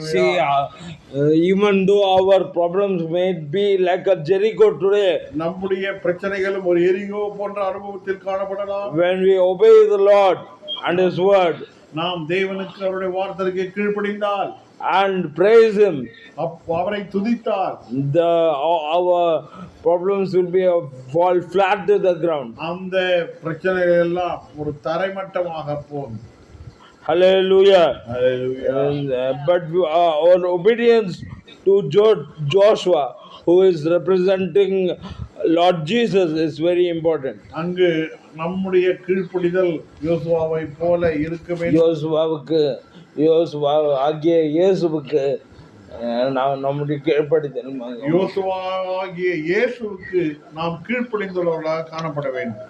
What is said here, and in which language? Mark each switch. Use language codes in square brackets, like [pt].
[en] See, even though our problems may be like a Jericho today, [ta] நம்முடைய பிரச்சனைகளும் ஒரு எரிகோ போன்ற அனுபவத்தில் காணப்படலாம். [en] when we obey the Lord and His word, [ta] நாம் தேவனுக்கு அவருடைய வார்த்தைக்கு கீழ்ப்படிந்தால் [en] and praise Him, [ta] அவரை துதித்தால், [en] our problems will be fall flat to the ground. [ta] அந்த பிரச்சனைகள் எல்லாம் ஒரு தரைமட்டமாக போகும். [en] Hallelujah. Hallelujah. But our obedience to Joshua, who is representing Lord Jesus, is very important. [ta] அங்கு நம்முடைய கீழ்ப்படிதல் யோசுவாவை போல இருக்க வேண்டும். யோசுவா ஆகிய இயேசுவுக்கு நம்முடைய கீழ்ப்படிதல், யோசுவாகிய இயேசுவுக்கு நாம் கீழ்ப்படிந்தவர்களாக காணப்பட வேண்டும்.